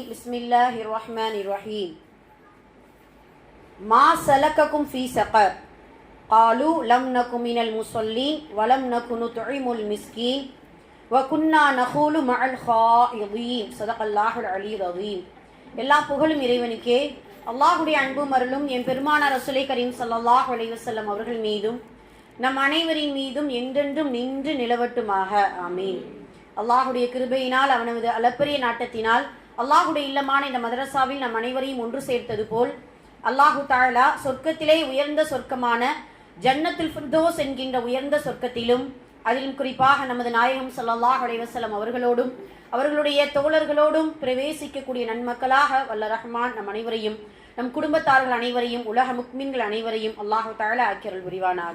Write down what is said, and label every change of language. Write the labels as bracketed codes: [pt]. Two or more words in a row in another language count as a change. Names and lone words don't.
[ar] بسم الله الرحمن الرحيم. ما سلككم في سقر قالوا لم نكن من المصلين ولم نكن نطعم المسكين وكنا نخوض مع الخائضين. صدق الله العلي العظيم. [ta] எல்லா புகழும் இறைவனுக்கே. அல்லாஹ்வுடைய அன்பும் அருளும் என் பெருமானார் [ar] رسول كريم صلى الله عليه وسلم [ta] அவர்கள் மீதும் நம் அனைவரின் மீதும் என்றென்றும் நின்று நிலவட்டுமாக. ஆமீன். அல்லாஹ்வுடைய கிருபையினால் அவனது அளப்பரிய நாட்டத்தினால் அல்லாஹ்வுடைய இல்லமான இந்த மதரசாவில் நம் அனைவரையும் ஒன்று சேர்த்தது போல் [ar] الله تعالى [ta] சொர்க்கத்திலே உயர்ந்த சொர்க்கமான ஜன்னத்துல் ஃபிர்தௌஸ் என்கின்ற உயர்ந்த சொர்க்கத்திலும் அதிலும் குறிப்பாக நமது நாயகம் [ar] صلى الله عليه وسلم [ta] அவர்களோடும் அவர்களுடைய தோழர்களோடும் பிரவேசிக்கக்கூடிய நன்மக்களாக வல்ல ரஹ்மான் நம் அனைவரையும் நம் குடும்பத்தார்கள் அனைவரையும் உலக முக்மின்கள் அனைவரையும் [ar] الله تعالى [ta] ஆக்கியருள் புரிவானாக.